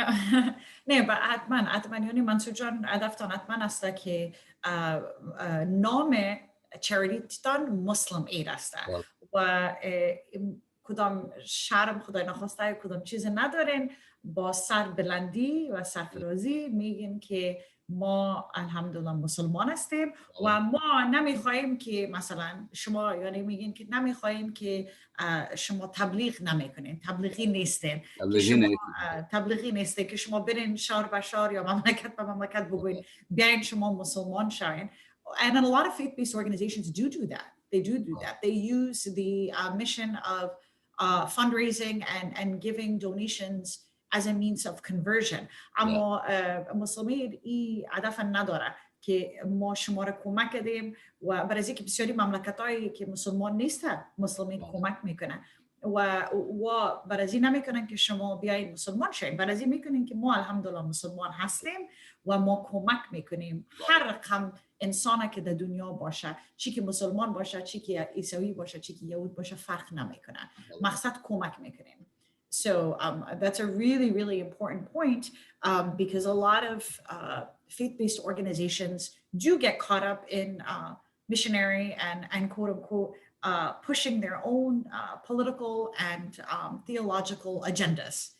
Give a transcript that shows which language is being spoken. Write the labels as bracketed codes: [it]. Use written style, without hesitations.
[fa] No, نه با حتما یعنی منصور جان هدفتان حتما است که نام چریتیتان مسلم اید است و کدام شرم خدای نخواسته کدام چیز ندارین، با سربلندی و سرفرازی میگین که ما الحمدلله مسلمان هستیم و ما نمیخواهیم که مثلا شما، یعنی میگین که نمیخواهیم که شما تبلیغ نمیکنین، تبلیغی نیستین، تبلیغی نیسته که شما برین شهر به شهر یا مملکت به مملکت بگوین بیاین شما مسلمان شوین. [en] And a lot of faith-based organizations do that. They do that. They use the mission of fundraising and giving donations as a means of conversion. [fa] اما مسلمین این هدف نداره که ما شما را کمک کردیم و برای اینکه بسیاری مملکتایی که مسلمان نیستن مسلمین کمک میکنن و برای این نمیکنن که شما بیایید مسلمان شوین، برای این میکنین که ما الحمدلله مسلمان هستیم و ما کمک میکنیم هر رقم انسانی که در دنیا باشه، چی که مسلمان باشه، چی که عیسوی باشه، چی که یهود باشه، فرق نمیکنه، مقصد کمک میکنیم. [en] So that's a really, really important point because a lot of faith-based organizations do get caught up in missionary and quote unquote pushing their own political and theological agendas.